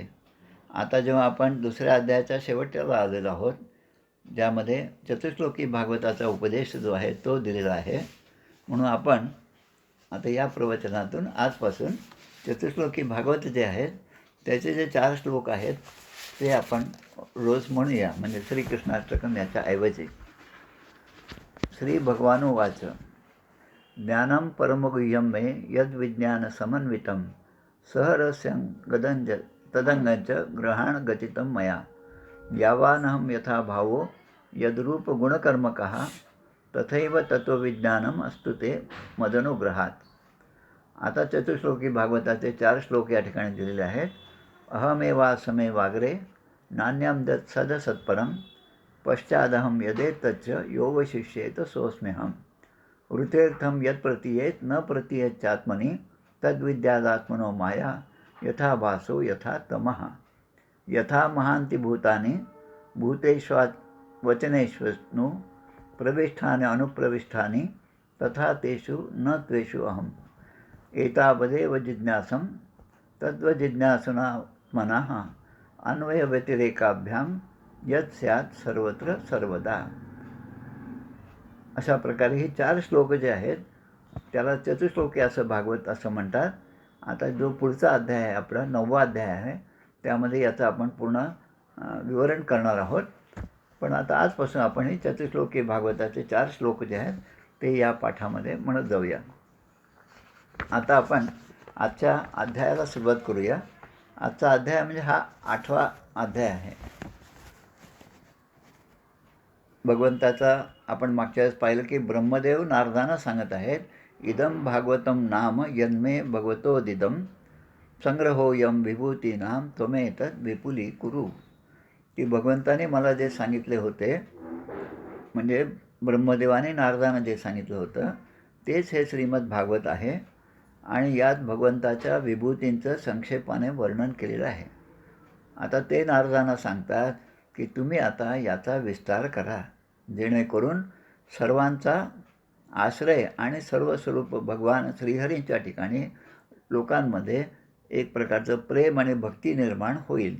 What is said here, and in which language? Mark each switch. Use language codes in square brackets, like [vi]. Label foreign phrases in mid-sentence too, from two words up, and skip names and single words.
[mr] आता जेव्हा आपण दुसऱ्या अध्यायाच्या शेवटच्याला आलेलो आहोत, ज्यामध्ये चतुश्लोकी भागवताचा उपदेश जो आहे तो दिलेला आहे. म्हणून आपण आता या प्रवचनातून आजपासून चतुश्लोकी भागवत जे आहेत त्याचे जे 4 श्लोक आहेत ते आपण रोज म्हणूया, म्हणजे श्रीकृष्णाष्टकम याच्या ऐवजी. [sa] श्री भगवानुवाच ज्ञानं परमगुह्यं मे यद्विज्ञानसमन्वितं सहरस्यं गदञ्ज तदङ्गञ्च ग्रहाणगतितं मया यावानहं यथा भावो यद्रूपगुणकर्मकः तथैव तत्त्वविज्ञानम् अस्तु ते मदनुग्रहात. [mr] आता चतुश्लोकी भागवताचे 4 श्लोक या ठिकाणी दिलेले आहेत. [sa] अहमेवासमे वाग्रे नान्यं दत् सदसत्परं पश्चादहं यदेतच्च योवशिष्येत सोऽस्म्यहम् वृतेर्थं यत् प्रतीयेत् न प्रतीयेच्चात्मनि तद्विद्यादात्मनो माया यथा भासो यथा तमः यथा महान्ति भूतानि भूतेष्वचनेष्वनु प्रविष्ठानि अनुप्रविष्ठानि तथा तेषु न त्वेषु अहम् एतावदेव जिज्ञासं तद्वजिज्ञासुनात्मनः अन्वयव्यतिरेकाभ्यां यत् स्यात् सर्वत्र सर्वदा. [mr] अशा प्रकारे हे 4 श्लोक जे आहेत त्याला चतुश्लोकी असं भागवत असं म्हणतात. आता जो पुढचा अध्याय आहे आपला 9वा अध्याय आहे त्यामध्ये याचं आपण पूर्ण विवरण करणार आहोत. पण आता आजपासून आपण हे चतुश्लोकी भागवताचे 4 श्लोक जे आहेत ते या पाठामध्ये म्हणत जाऊया. आता आपण आजच्या अध्यायाला सुरुवात करूया. आजचा अध्याय म्हणजे हा 8वा अध्याय आहे. भगवंताचा आपण मागच्या वेळेस पाहिलं की ब्रह्मदेव नारदांना सांगत आहेत, [sa] इदं भागवतं नाम यन्मे भगवतोदिदं संग्रहोऽयं विभूतीनां त्वमेतद् विपुली कुरु. [mr] की भगवंताने मला जे सांगितले होते, म्हणजे ब्रह्मदेवाने नारदांना जे सांगितलं होतं तेच हे श्रीमद भागवत आहे आणि यात भगवंताच्या विभूतींचं संक्षेपाने वर्णन केलेलं आहे. आता ते नारदांना सांगतात की तुम्ही आता याचा विस्तार करा, जेणेकरून सर्वांचा आश्रय आणि सर्व स्वरूप भगवान श्रीहरींच्या ठिकाणी लोकांमध्ये एक प्रकारचं प्रेम आणि भक्ती निर्माण होईल.